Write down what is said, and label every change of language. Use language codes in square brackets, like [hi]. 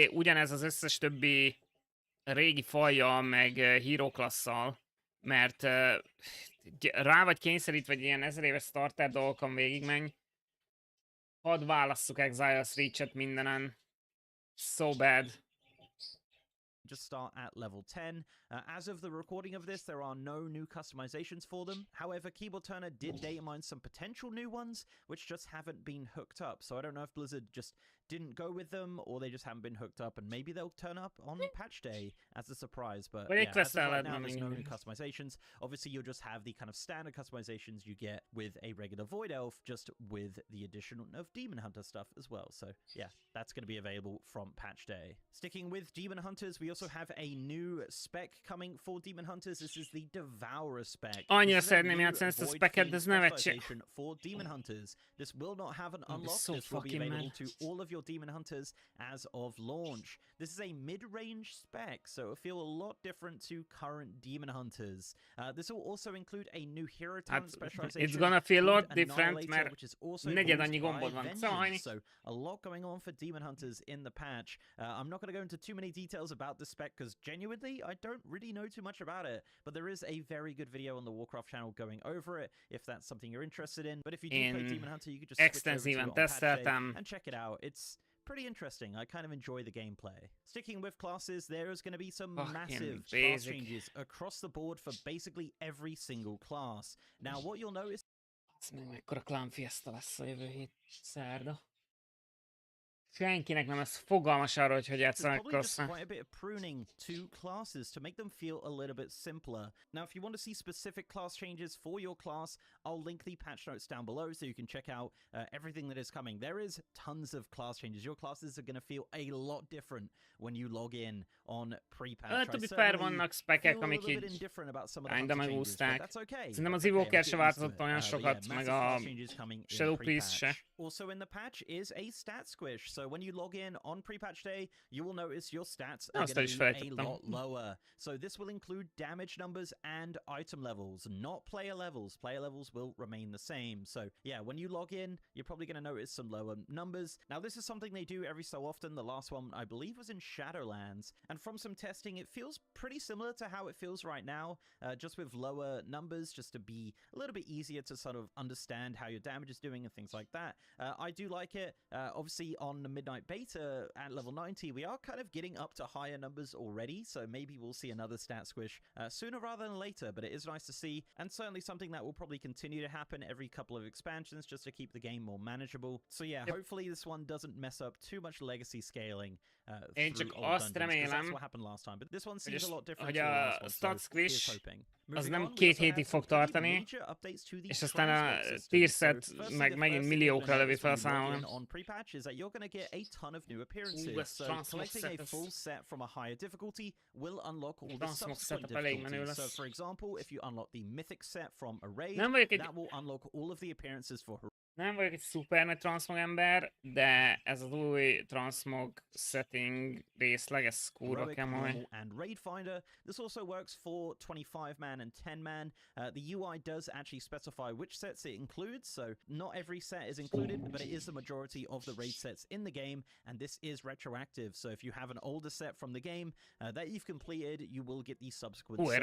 [hu] Ugyanez az összes többi régi fajjal, meg hero klasszal, mert rá vagy kényszerítve, vagy ilyen 1000 éves starter dolgokon végigmenj. Hadd válasszuk Exiles Reach-et mindenen. [en] So bad. Just start at level 10. As of the recording of this, there are no new customizations for them. However, Keyboard Turner did data mine some potential new ones, which just haven't been hooked up. So I don't know if Blizzard just didn't go with them, or they just haven't been hooked up, and maybe they'll turn up on patch day as a surprise. But yeah, as of right now, there's no new customizations. Obviously, you'll just have the kind of standard customizations you get with a regular Void Elf, just with the addition of Demon Hunter stuff as well. So yeah, that's going to be available from patch day. Sticking with Demon Hunters, we also have a new spec coming for Demon Hunters. This is the Devourer spec. [hu] Annyira szeretném játszani ezt a spec-et, de ez nevetséges. [en] For Demon Hunters, this will not have an unlock. This will be available to all of your Demon Hunters as of launch. This is a mid-range spec, so it'll feel a lot different to current Demon Hunters. This will also include a new hero talent specialization. It's gonna feel a lot different, [hu] mert negyed annyi gombod van. [en] So a lot going on for Demon Hunters in the patch. I'm not going to go into too many details about this spec because genuinely I don't really know too much about it, but there is a very good video on the Warcraft channel going over it if that's something you're interested in. But if you do play Demon Hunter, you could just switch over to it on patch day and check it out. It's pretty interesting. I kind of enjoy the gameplay. Sticking with classes, there is going to be some massive class changes across the board for basically every single class. Now, what you'll notice... [hu] Ez meg mekkora clan fiesta lesz a jövő hét szerda. senkinek nem lesz fogalmas arról, hogy [en] There's [hu] játszanak [en] probably just cross. quite a bit of pruning to classes to make them feel a little bit simpler. Now, if you want to see specific class changes for your class, I'll link the patch notes down below so you can check out everything that is coming. There is tons of class changes. Your classes are going to feel a lot different when you log in on pre-patch. To be fair, [hu] vannak spekek, amik így kinda megúszták. Szerintem az Evoker se változott olyan sokat, meg a Shadow Priest se. [en] Also in the patch is a stat squish. So when you log in on pre-patch day, you will notice your stats are going to be a lot lower. So this will include damage numbers and item levels, not player levels. Player levels will remain the same. So yeah, when you log in, you're probably going to notice some lower numbers. Now this is something they do every so often. The last one, I believe, was in Shadowlands. And from some testing, it feels pretty similar to how it feels right now, just with lower numbers, just to be a little bit easier to sort of understand how your damage is doing and things like that. I do like it. Obviously, on the Midnight Beta at level 90, we are kind of getting up to higher numbers already, so maybe we'll see another stat squish sooner rather than later, but it is nice to see, and certainly something that will probably continue to happen every couple of expansions just to keep the game more manageable. So yeah, hopefully this one doesn't mess up too much legacy scaling through old dungeons, because that's what happened last time, but this one seems a lot different to the last one, stat so squish here's hoping. [hu] az nem 2 hétig fog tartani, és aztán a tier set meg megint milliókra lövi fel számolni. [en] On pre-patch is that you're going to get a ton of new appearances. So collecting a full set from a higher difficulty will unlock all the subsequent difficulties. So for example, if you unlock the mythic set from a raid, that will unlock all of the appearances for [hu] Nem vagyok egy szuper nagy transmog ember, de ez az új transmog setting részleg, ez kurva kemény. [en] And Raid Finder. This also works for 25-man and 10-man. The UI does actually specify which sets it includes, so not every set is included, but it is the majority of the raid sets in the game, and this is retroactive. So if you have an older set from the game that you've completed, you will get the subsequent sets.